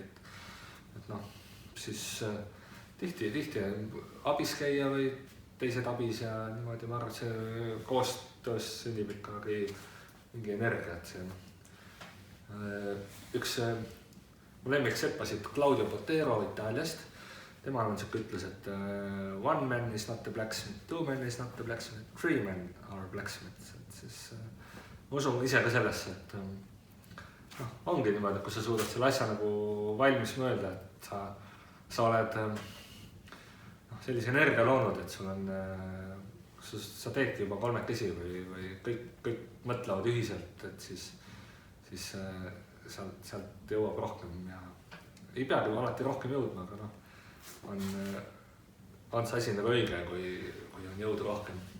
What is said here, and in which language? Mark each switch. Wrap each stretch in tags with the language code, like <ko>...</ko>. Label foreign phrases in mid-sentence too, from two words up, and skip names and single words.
<et>Et siis tihti abis käia või teised abis ja niimoodi ma arvan, et see koostöös sünnib ikkagi mingi energia, et see üks mu lemmik seppasid Claudio Botero Itaaliast. Temal on siuke ütlus, et</et> <en>one man is not the blacksmith, two men is not the blacksmith, three men are blacksmiths.</en> <et>Et siis ma usun ise ka sellesse, et ongi niimoodi, kui sa suudad selle asja nagu valmis mõelda, et sa oled sellise energia loonud, et sul on, sa teedki juba kolmekesi või kõik mõtlevad ühiselt, et siis sealt jõuab rohkem ja ei peagi alati rohkem jõudma, aga on see asi nagu õige, kui on jõudu rohkem.</et>